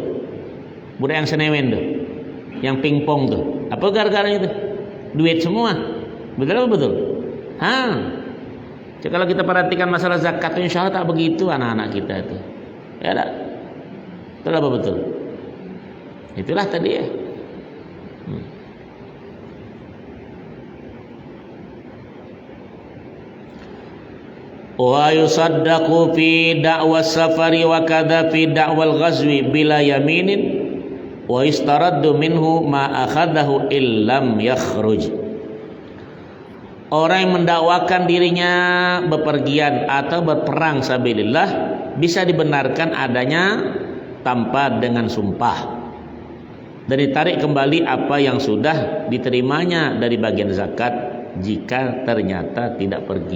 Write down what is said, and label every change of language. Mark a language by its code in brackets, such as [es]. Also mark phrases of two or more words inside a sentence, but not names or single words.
[ms] Budak yang senewen tuh, yang pingpong tuh, apa gara-garanya tuh? Duit semua, betul apa betul? Jadi kalau kita perhatikan masalah zakat, [ar] إن شاء الله [ms] tak begitu anak-anak kita itu. Ya tak? Betul apa betul? Itulah tadi ya. [ar] ويصدق في دعوى سفر وكذا في دعوى الغزو بلا يمين واسترد منه ما أخذه إن لم يخرج. [id] Orang yang mendakwakan dirinya bepergian atau berperang sabilillah bisa dibenarkan adanya tanpa dengan sumpah dan ditarik kembali apa yang sudah diterimanya dari bagian zakat jika ternyata tidak pergi.